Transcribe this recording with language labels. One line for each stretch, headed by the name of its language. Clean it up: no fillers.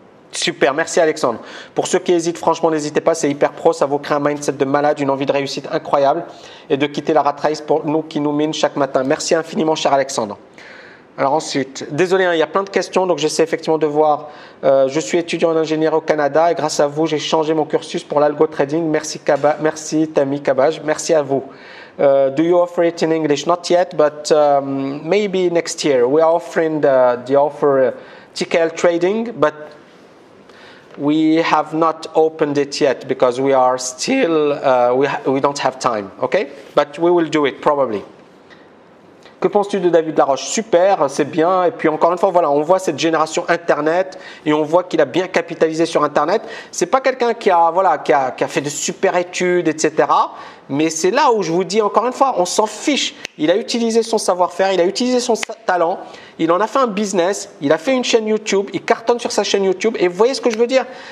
French: Super, merci Alexandre. Pour ceux qui hésitent, franchement, n'hésitez pas, c'est hyper pro, ça vous crée un mindset de malade, une envie de réussite incroyable et de quitter la rat race pour nous qui nous mine chaque matin. Merci infiniment, cher Alexandre. Alors ensuite, désolé, il y a plein de questions, donc j'essaie effectivement de voir. Je suis étudiant en ingénierie au Canada et grâce à vous, j'ai changé mon cursus pour l'algo trading. Merci, merci Tammy Kabaj, merci à vous.
English: Do you offer it in English? Not yet, but maybe next year. We are offering the offer TKL trading, but we have not opened it yet because we are still, we don't have time, okay? But we will do it probably.
French: Que penses-tu de David Laroche? Super, c'est bien. Et puis encore une fois, voilà, on voit cette génération Internet et on voit qu'il a bien capitalisé sur Internet. C'est pas quelqu'un qui a, voilà, qui a fait de super études, etc. Mais c'est là où je vous dis encore une fois, on s'en fiche. Il a utilisé son savoir-faire, il a utilisé son talent, il en a fait un business, il a fait une chaîne YouTube, il cartonne sur sa chaîne YouTube. Et vous voyez ce que je veux dire?